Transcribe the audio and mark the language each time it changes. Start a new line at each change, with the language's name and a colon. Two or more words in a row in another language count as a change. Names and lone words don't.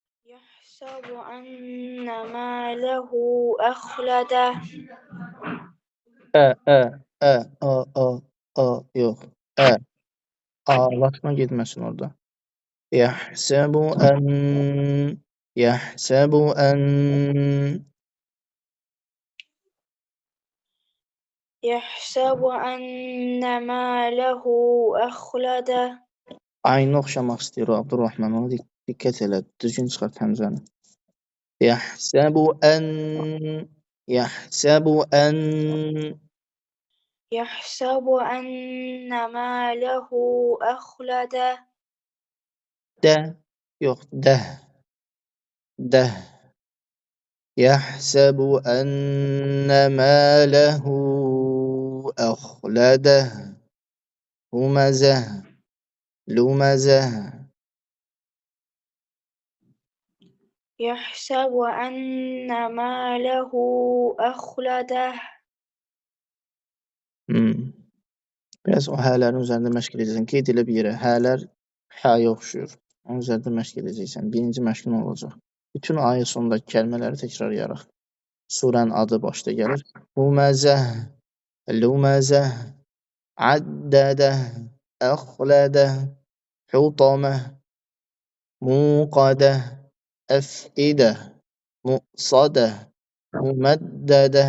Arabic: يحسب أن ماله أخلده.
Azerbaijani: Yox. Ağlatma getməsin orada.
Arabic: يحسب أن يحسب أن ماله أخلده.
Azerbaijani: Aynı oxşamaq istəyir o Abdurrahman. Ona diqqət elə. Düzgün çıxart həmzəni.
Arabic: يحسب أن يحسب أن ماله أخلده.
Azerbaijani: yox, dəh.
Arabic: يحسب أن ماله أخلده لمزة يحسب أن ماله أخلده.
Azerbaijani: Biraz o hələrin üzərində məşq edəcəksən. Qeyd elə bir yerə. Hələr həyə oxşuyur. Onun üzərində məşq edəcəksən. Birinci məşqin olacaq. Bütün ayə sonundakı kəlmələri təkrarlayaraq. Surənin adı başda gəlir.
Arabic: لمزة عدده أخلده الحطمة الموقدة الأفئدة مؤصدة ممددة.